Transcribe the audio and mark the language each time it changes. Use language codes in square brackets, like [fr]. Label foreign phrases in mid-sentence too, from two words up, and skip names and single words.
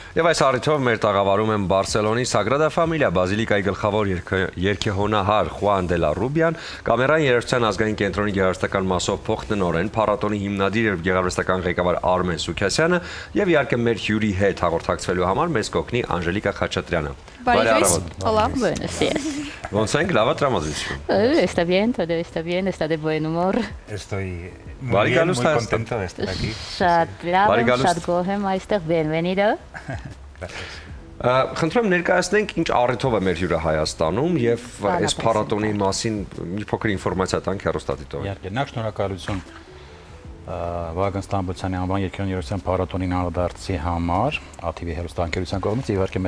[hy] Եվ այս առիթով մեր տաղավարում են Բարսելոնի Sagrada Familia բազիլիկայի գլխավոր երգեհոնահար Խուան դե լա Ռուբյան, կամերային երաժշտության ազգային կենտրոնի գեղարվեստական մասով փոխտնօրեն, փառատոնի հիմնադիր եւ գեղարվեստական ղեկավար Արմեն Սուքասյանը եւ իհարկե մեր հյուրի հետ հաղորդակցվելու համար մեզ կօգնի Անժելիկա Խաչատրյանը։ Բարի առավոտ։ Hola. [es] Buenos días. [hy] Ոնց ենք, լավ տրամադրություն։ [es] Está bien, todo está bien, está de buen humor. Estoy muy contento de estar aquí. [hy] Շատ գոհ եմ այստեղ, bienvenido. Խնդրեմ ներկայացնենք ինչ առիթով է մեր հյուրը Հայաստանում եւ այս փառատոնի մասին մի փոքր ինֆորմացիա տանք հեռուստադիտողին։ Իհարկե, նախ շնորհակալություն Վահագն Ստամբոլցյանի անվան երգեհոնության փառատոնին անդրադարձի համար, ATV հեռուստաընկերության կողմից եւ իհարկե